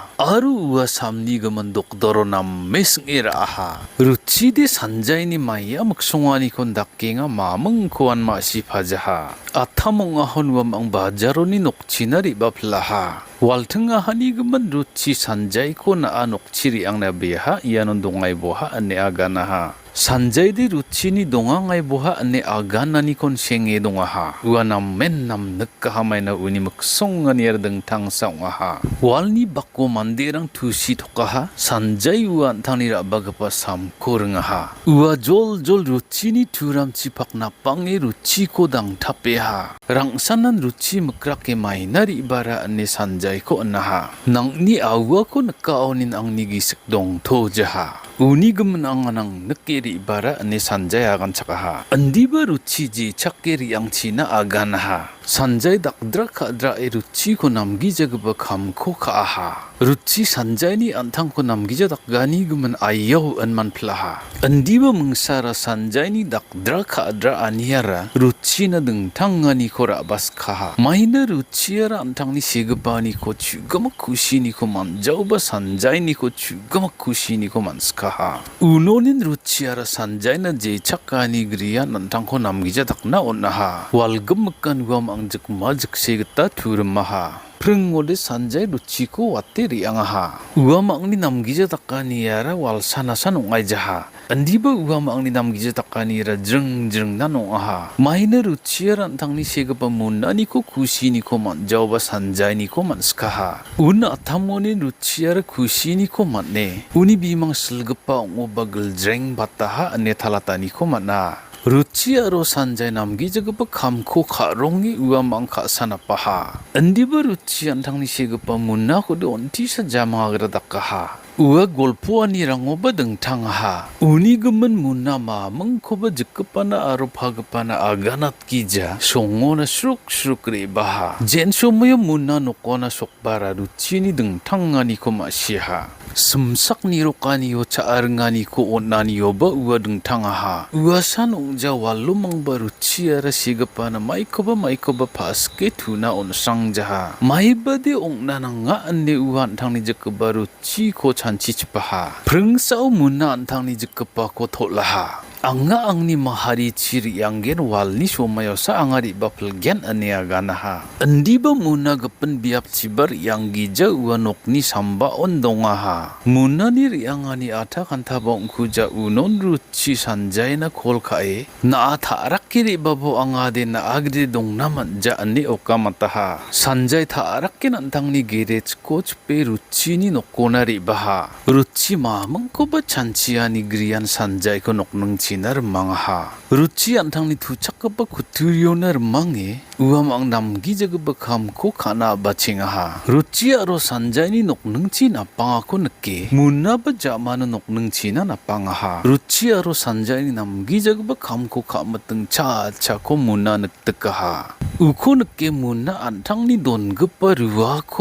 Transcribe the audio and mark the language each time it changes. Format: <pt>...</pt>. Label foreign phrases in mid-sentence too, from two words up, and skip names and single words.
<grt>Aru ua samni gaman dokdoro nam mes ngiraha. Ruchi di Sanjay ni maya maksungani ko dakkenga mamang kuan masi pajaha. Athamong ahon wam ang bajaroni nokchinari baplaha. Waltanga hani gaman ruchi Sanjay ko na nokchiri ang nabiha iyanon dongay boha ane aganaha. Sanjay di ruchi ni dongangai boha ane aganani kon senge dongaha. Ua namen nam nagkahamay na uni maksong nga niyardang tangsa ngaha. Walni bako mandirang tusi tokaha. Sanjay ua antang nira bagapa samkur ngaha. Ua jol ruchi ni turam cipak napangi ruchi ko dang tapeha. Rangsanan ruchi makrake mainari ibara ane Sanjay ko anaha. Nang ni awa ko nakaonin ang nigisik dong tojaha. Uni gemenang anang nekeri ibara ane Sanjay agan chakaha. Andi ba ruchi ji chakeri yang china aganaha. Sanjay dakdra kadra e ruchi ko namgi jagba kham ko kaaha. Ruchi Sanjay ni antang ko namgi jadak gani gemen ayaw anman plaha. Andi ba mengsara Sanjay ni dakdra kadra aniara ruchi na dengtang ngani ko rabas kaha. Maina ruchi ara antang ni sigaba ni ko chugama kushi ni ko manjaw ba Sanjay ni ko chugama kushi ni ko manska. Unonin ruchi ara Sanjay na jechakani griya nantang ko namgija takna onaha. Walgam makan wam ang jakmajak segata turmaha. Prengode Sanjay ruchi ko wateri angaha. Uam ang ni namgija takani ara wal sanasan ongay jaha. Andi ba uam ang ni namgija takani ara jeng nanong aha. Mahina ruchi ara antang ni segapa muna ni ko kushi ni ko manjaw ba Sanjay ni ko manskaha. Una athamonin ruchi ara kushi ni ko manne. Uni bimang selgapa ongo bagel jeng bataha ane talatani ko mana. Ruchi aro Sanjay namgi jagapa kamko karongi ua mangka sanapaha. Andi ba ruchi antang ni segapa muna ko de onti sa jama agradakaha. Ua golpo ani rango ba dengtang ha. Uni gemen muna mamang ko ba jekapana aro phagapana aganat kija. Songo na shruk re baha. Jen somoyo muna nokona sokbara ruchi ni dengtang ngani ko masyiha. Semsak ni rokani yo caar ngani ko onani yo ba ua dengtang ha. Ua sanong jawa lumang ba ruchi ara sigapana mai ko ba paske tuna on sang jaha. Mai ba de ong nananga ane ua antang ni jekaba ruchi ko chanchi cipaha. Prengsau muna antang ni jekapa ko tolaha. Anga ang ni mahari ciri yang gen wal ni somayo sa angari bapel gen ane aganaha. Andi ba muna gapen biap cibar yang gija uanok ni samba ondongaha. Muna ni riang ani ata kanta bong kuja unon ruchi Sanjay na kol kae. Na ata arak kiri babo angade na agde dong naman ja ane okamataha. Sanjay ta arak kin antang ni gerech coach pe ruchi ni nokona ri baha. Ruchi mamang ko ba chanchia ni grian Sanjay ko noknang chinar mangha ruchi antang ni thu chakapa kuturionar mange uam ang namgi jagaba kham ko khana bachinga ruchi aro sanjay ni noknungchi napanga ko nake munna ba jamana noknungchi na napanga ruchi aro sanjay ni namgi jagaba kham ko khamateng cha cha ko munna naktaka uko nake munna antang ni dongapa ruwa ko</grt>